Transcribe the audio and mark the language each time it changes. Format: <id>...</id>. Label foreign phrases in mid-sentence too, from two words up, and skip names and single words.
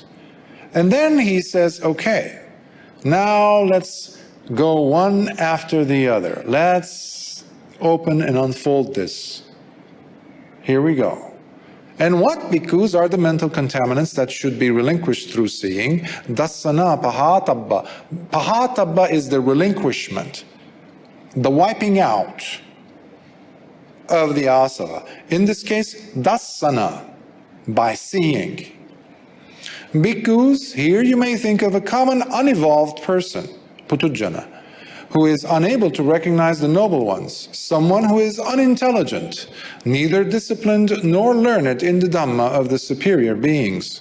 <en>And then he says, okay, now let's go one after the other. Let's open and unfold this. Here we go. And what bhikkhus are the mental contaminants that should be relinquished through seeing?</en> <pi>Dassana pahatabba.</pi> <en>Pahatabba is the relinquishment, the wiping out of the asava. In this case, dassana, by seeing. Bhikkhus, here you may think of a common unevolved person, putujjana, who is unable to recognize the noble ones, someone who is unintelligent, neither disciplined nor learned in the Dhamma of the superior beings.</en>